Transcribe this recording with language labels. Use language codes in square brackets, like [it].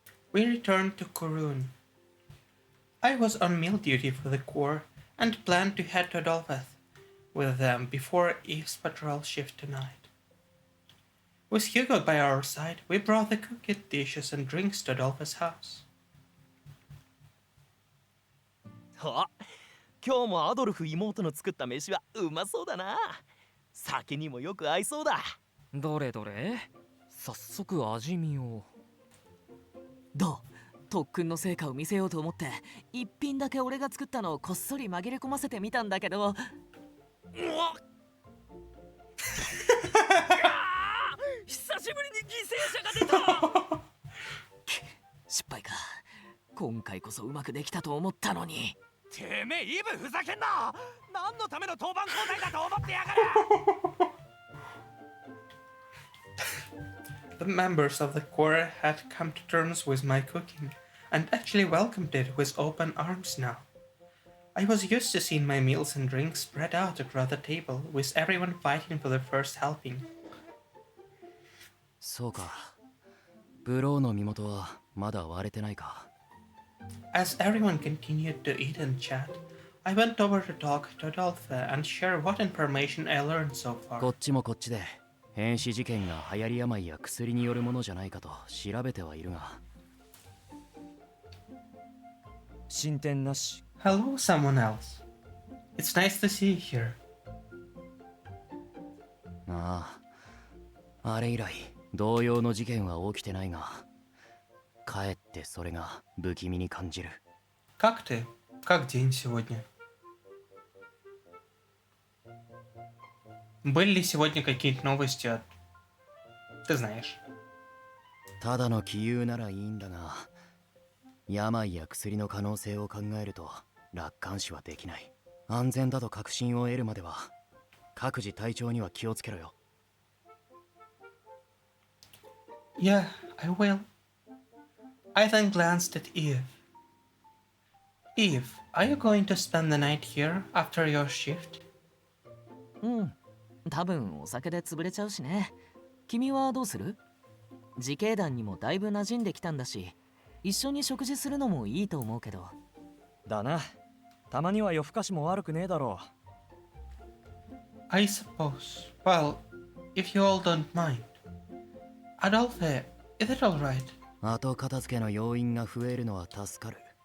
[en] We returned to Korun. I was on meal duty for the Corps and planned to head to Adolpheth with them before Eve's patrol shift tonight. With Hugo by our side, we brought the cooked dishes and drinks to Adolpheth's house. [ja] あ、今日もアドルフ妹の作った飯はうまそうだな。酒にもよく合いそうだ。どれどれ、早速味見を。どう？特訓の成果を見せようと思って一品だけ俺が作ったのをこっそり紛れ込ませてみたんだけど。久しぶりに犠牲者が出た。失敗か。今回こそうまくできたと思ったのに。てめえイブふざけんな。何のための当番交代だと思ってやがる。 [en] The members of the choir had come to terms with my cooking and actually welcomed it with open arms now. I was used to seeing my meals and drinks spread out across the table, with everyone fighting for the first helping. [ja] そうか。ブローの身元はまだ割れてないか。 [en] As everyone continued to eat and chat, I went over to talk to Adolphe and share what information I learned so far. [ja] こっちもこっちで変死事件が流行り病や薬によるものじゃないかと調べてはいるが。進展なし。 [en] Hello, someone else. It's nice to see you here. [ja] ああ、あれ以来同様の事件は起きてないが、かえってそれが不気味に感じる。 [ru] Как ты? Как день сегодня? Были ли сегодня какие-то новости от... Ты знаешь. [ja] ただの杞憂ならいいんだが、病や薬の可能性を考えると楽観視はできない。安全だと確信を得るまでは各自体調には気をつけろよ。 [en] Yeah, I will. I then glanced at Yves. Yves, are you going to spend the night here after your shift? [ja] うん、多分お酒で潰れちゃうしね。君はどうする？自警団にもだいぶ馴染んできたんだし、一緒に食事するのもいいと思うけど。だな。たまには夜更かしも悪くねえだろう。 [en] I suppose. Well, if you all don't mind. Adolphe, is it all right? [ja] 後片付けの要因が増えるのは助かる。